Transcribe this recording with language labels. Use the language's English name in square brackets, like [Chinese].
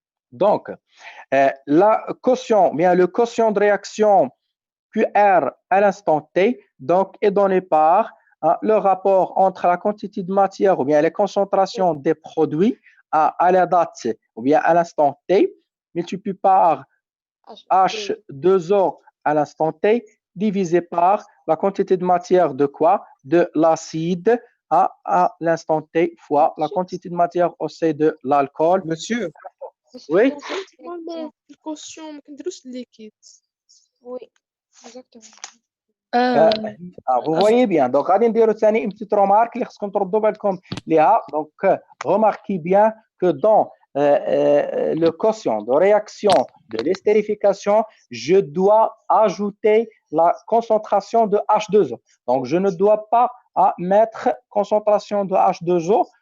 [French] Donc, la quotient, bien le quotient de réaction QR à l'instant T, donc, est donné par le rapport entre la quantité de matière ou bien les concentrations des produits à la date ou bien à l'instant T, multiplié par H2O à l'instant T, divisé par la quantité de matière de quoi? De l'acide à l'instant T fois la quantité de matière aussi de l'alcool. Monsieur, Oui. Normalement, le caution, [Arabic] ما كنديروش [French] liquide. Oui, exactement. Vous voyez bien. Donc, [Arabic] غادي نديرو ثاني une petite remarque اللي خصكم تردوا بالكم ليها. [French] Donc, remarquez bien que dans le quotient de réaction de l'estérification, je dois ajouter la concentration de H2O. Donc, je ne dois pas mettre concentration de H2O.